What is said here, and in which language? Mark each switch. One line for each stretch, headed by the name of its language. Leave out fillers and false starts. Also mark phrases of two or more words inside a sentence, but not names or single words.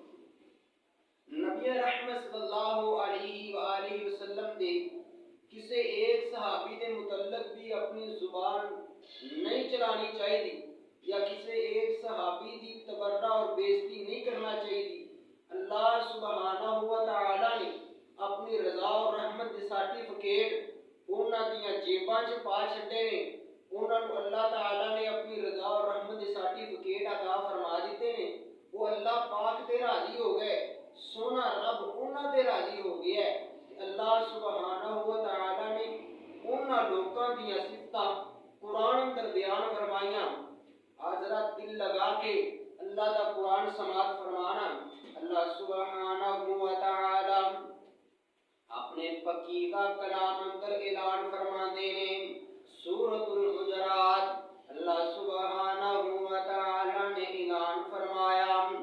Punjabi: نبی رحمت
Arabic: صلی اللہ علیہ وآلہ وسلم
Punjabi: دے کسے ایک صحابی دے متعلق بھی اپنی زبان نہیں چلانی چاہیے یا کسے ایک صحابی دی تبرہ اور بےزتی نہیں کرنا چاہیے۔
Arabic: اللہ سبحانہ و تعالی
Punjabi: نے اپنی رضا اور رحمت دے سرٹیفکیٹ انہاں دیاں جیباں چ پا چھڈے نے، انہاں نو اللہ تعالی نے اپنی رضا اور رحمت دے سرٹیفکیٹ عطا فرما دیتے نے۔ وہ اللہ پاک تے راضی ہو گئے، سونا رب انہاں تے راضی ہو گیا ہے۔
Arabic: اللہ سبحانہ و تعالی
Punjabi: نے انہاں لوکاں دیاں صفتاں قرآن اندر بیان فرمائیاں۔ حضرات دل لگا کے اللہ دا قرآن سماعت فرمانا۔
Arabic: اللہ سبحانہ و تعالی
Punjabi: اپنے پاکیزہ کلام اندر اعلان فرما دے نے، سورۃ الحجرات،
Arabic: اللہ سبحانہ و تعالی
Punjabi: نے اعلان فرمایا،